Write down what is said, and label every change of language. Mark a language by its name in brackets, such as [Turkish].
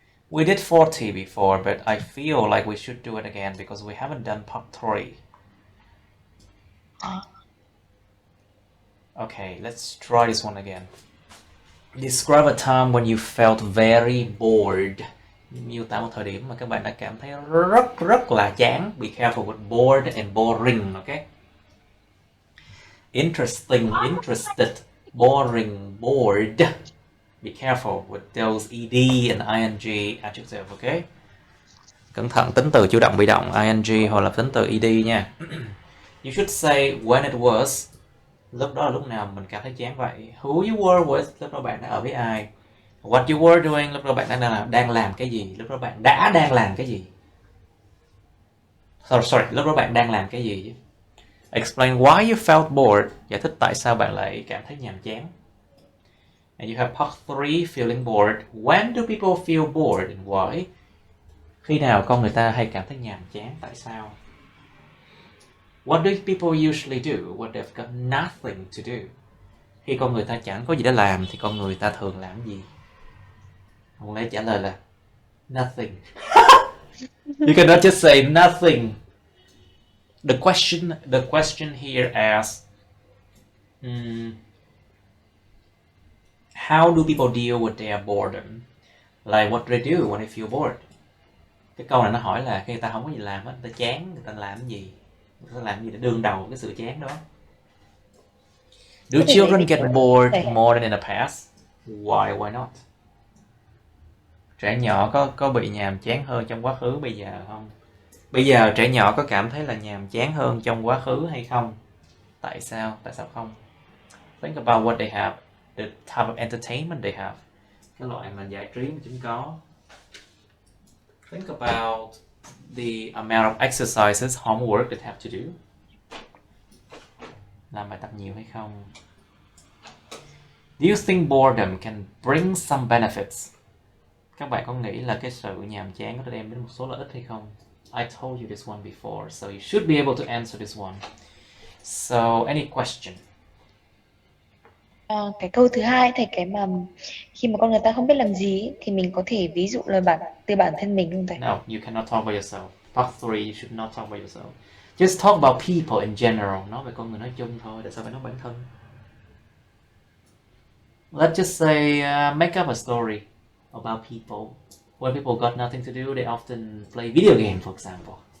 [English] We did 40 before, but I feel like we should do it again because we haven't done part 3. Okay, let's try this one again. Describe a time when you felt very bored. [Vietnamese] Miêu tả một thời điểm mà các bạn đã cảm thấy rất là chán. [English] Be careful with bored and boring, okay? Interesting, interested, boring, bored. Be careful with those ed and ing adjective, okay? [Vietnamese] Cẩn thận tính từ chủ động bị động ing hoặc là tính từ ed nha. [English] You should say when it was. [Vietnamese] Lúc đó là lúc nào mình cảm thấy chán vậy. [English] Who you were with, [Vietnamese] lúc đó bạn đã ở với ai. [English] What you were doing, [Vietnamese] lúc đó bạn đang làm cái gì. Lúc đó bạn đang làm cái gì. Sorry, lúc đó bạn đang làm cái gì chứ. [English] Explain why you felt bored. [Vietnamese] Giải thích tại sao bạn lại cảm thấy nhàm chán. [English] And you have part 3, feeling bored. When do people feel bored and why? [Vietnamese] Khi nào con người ta hay cảm thấy nhàm chán, tại sao? [English] What do people usually do when they've got nothing to do? [Vietnamese] Khi con người ta chẳng có gì để làm thì con người ta thường làm gì? Không lẽ trả lời là nothing. [English] You cannot just say nothing. The question here asks, how do people deal with their boredom? Like what do they do when they feel bored? [Vietnamese] Cái câu này nó hỏi là khi người ta không có gì làm hết, người ta chán, người ta làm cái gì? Người ta làm cái gì để đương đầu cái sự chán đó? [English] Do children get bored more than in the past? Why not? [Vietnamese] Trẻ nhỏ có bị nhàm chán hơn trong quá khứ bây giờ không? Bây giờ trẻ nhỏ có cảm thấy là nhàm chán hơn trong quá khứ hay không? Tại sao? Tại sao không? [English] Think about what they have, the type of entertainment they have. [Vietnamese] Cái loại mà giải trí mà chúng có. [English] Think about the amount of exercises, homework they have to do. [Vietnamese] Làm bài tập nhiều hay không? [English] Do you think boredom can bring some benefits? [Vietnamese] Các bạn có nghĩ là cái sự nhàm chán có thể đem đến một số lợi ích hay không? [English] I told you this one before, so you should be able to answer this one. So, any question? [Vietnamese] Cái câu thứ hai thì cái mà khi mà con người ta không biết làm gì thì mình có thể ví dụ là từ bản thân mình không thầy? [English] No, you cannot talk about yourself. Part 3, you should not talk about yourself. Just talk about people in general. [Vietnamese] Nói về con người nói chung thôi, tại sao phải nói bản thân? [English] Let's just say, make up a story about people. When people got nothing to do, they often play video games, for example.